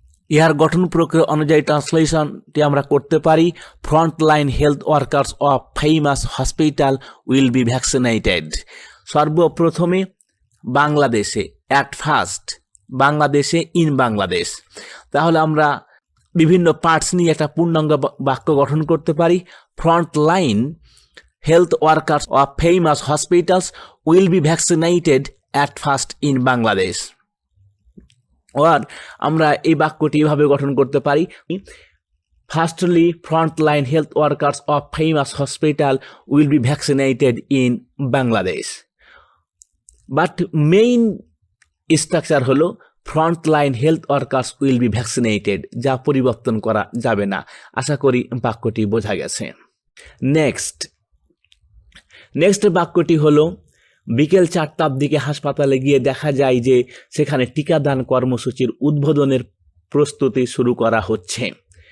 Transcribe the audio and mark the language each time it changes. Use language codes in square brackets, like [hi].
[bn] ইহার গঠন প্রক্রিয়া অনুযায়ী ট্রান্সলেশনটি আমরা করতে পারি, [en] Front line health workers of famous hospital will be vaccinated. [bn] সর্বপ্রথমে বাংলাদেশে, [en] at first [bn] বাংলাদেশে, ইন বাংলাদেশ। তাহলে আমরা বিভিন্ন পার্টস নিয়ে একটা পূর্ণাঙ্গ বাক্য গঠন করতে পারি। [en] Front line health workers of famous hospitals will be vaccinated at first in Bangladesh. [bn] আর আমরা এই বাক্যটি এভাবে গঠন করতে পারি, [en] Firstly frontline health workers of famous hospital will be vaccinated in Bangladesh. But main structure হলো frontline health workers will be vaccinated, [bn] যা পরিবর্তন করা যাবে না। আশা করি বাক্যটি বোঝা গেছে। নেক্সট বাক্যটি হলো বিকেল 4টার দিকে হাসপাতালে গিয়ে দেখা যায় যে সেখানে টিকাদান কর্মসূচির উদ্বোধনের প্রস্তুতি শুরু করা হচ্ছে।